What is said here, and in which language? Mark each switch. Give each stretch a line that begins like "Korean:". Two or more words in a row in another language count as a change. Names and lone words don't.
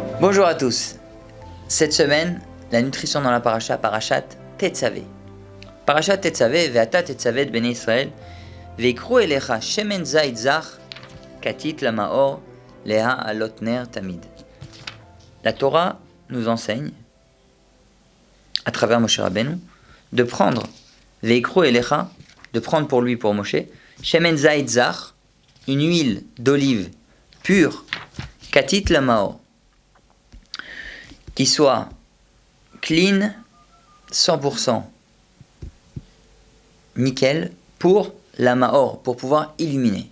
French: Bonjour à tous. Cette semaine, la nutrition dans la paracha, parashat Tetzavé.
Hebrew: פרשת תצוה, ואתה תצוה דה בני ישראל, ואיקרו אליך שמן זית זך, כתית למאור, להעלות נר תמיד.
French: La Torah nous enseigne, à travers Moshe Rabbeinu, de prendre
Hebrew: ואיקרו אליך,
French: de prendre pour lui, pour Moshe,
Hebrew: שמן זית זך,
French: une huile d'olive pure,
Hebrew: כתית למאור,
French: qui soit clean, 100% nickel, pour la Maor, pour pouvoir illuminer.